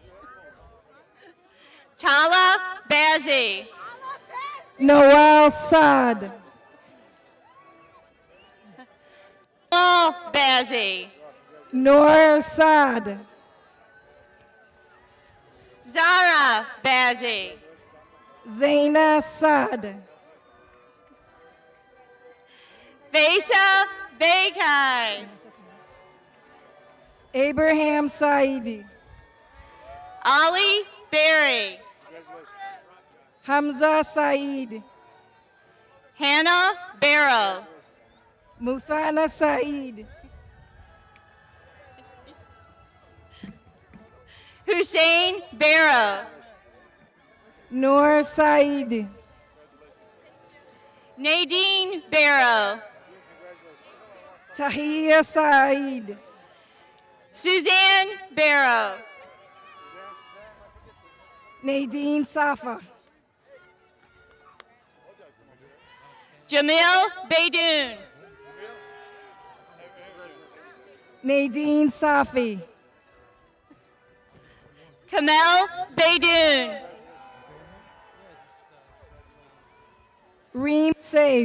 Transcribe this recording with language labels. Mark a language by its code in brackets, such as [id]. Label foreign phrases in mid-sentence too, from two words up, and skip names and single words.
[en] Tala Bazi. Noel Saad. Paul Bazi. Noor Saad. Zara Bazi. Zaina Saad. Faisa Bekai. Abraham Saidi. Ali Berry. Hamza Said. Hannah Barrow. Muthana Said. Hussein Barrow. Noor Said. Nadine Barrow. Tahiyya Said. Suzanne Barrow. Nadine Safa. Jamil Baidoon. Nadine Safi. Kamel Beydoun. Reem Saif.